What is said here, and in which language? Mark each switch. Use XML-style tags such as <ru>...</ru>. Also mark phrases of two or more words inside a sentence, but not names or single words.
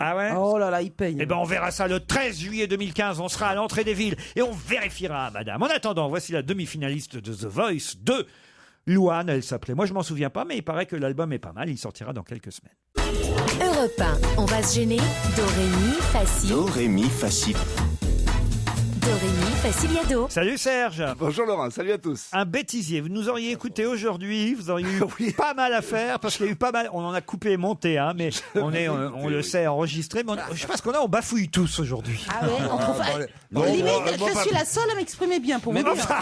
<fr>Ah ouais? Oh là là, il paye. Eh ben, on verra ça le 13 juillet 2015. On sera à l'entrée des villes et on vérifiera, madame. En attendant, voici la demi-finaliste de The Voice 2. Louane, elle s'appelait. Moi, je m'en souviens pas, mais il paraît que l'album est pas mal. Il sortira dans quelques semaines. Europe 1, on va se gêner. Do, ré, mi, fa, si. Do, ré, mi, fa, si. Do, ré, mi, fa, si, la, do. Salut Serge. Bonjour Laurent, salut à tous. Un bêtisier. Vous nous auriez écouté aujourd'hui. Vous auriez eu pas mal à faire parce qu'il y a eu pas mal. On en a coupé et monté, hein, mais on le sait enregistré. Mais je pense qu'on on bafouille tous aujourd'hui. Ah ouais, on trouve. Limite, je suis la seule à m'exprimer bien pour vous dire.</fr>